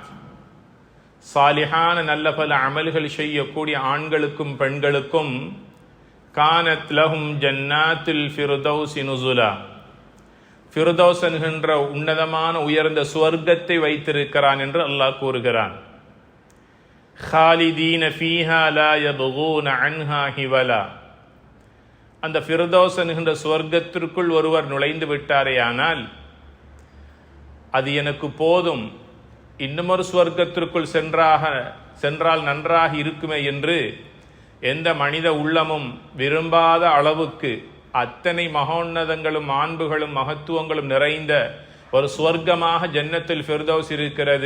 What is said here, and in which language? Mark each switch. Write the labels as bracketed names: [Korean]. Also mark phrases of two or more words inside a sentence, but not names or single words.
[Tamil] சாலிஹான நல்ல பல அமல்கள் செய்யக்கூடிய ஆண்களுக்கும் பெண்களுக்கும் [Arabic] كانت لهم جنات الفردوس نزلا. [Tamil] ஃபிர்தௌஸ் என்கின்ற உன்னதமான உயர்ந்த சுவர்க்கத்தை வைத்திருக்கிறான் என்று அல்லாஹ் கூறுகிறான். [Arabic] خالدين فيها لا يبغون عنها حولا. [Tamil] அந்த ஃபிர்தௌஸ் என்கின்ற சுவர்க்கத்திற்குள் ஒருவர் நுழைந்து விட்டாரேயானால் அது எனக்கு போதும், இன்னுமொரு சுவர்க்கத்திற்குள் சென்றால் நன்றாக இருக்குமே என்று எந்த மனித உள்ளமும் விரும்பாத அளவுக்கு அத்தனை மகோன்னதங்களும் மாண்புகளும் மகத்துவங்களும் நிறைந்த ஒரு சுவர்க்கமாக ஜன்னத்துல் ஃபிர்தௌஸ் இருக்கிறது.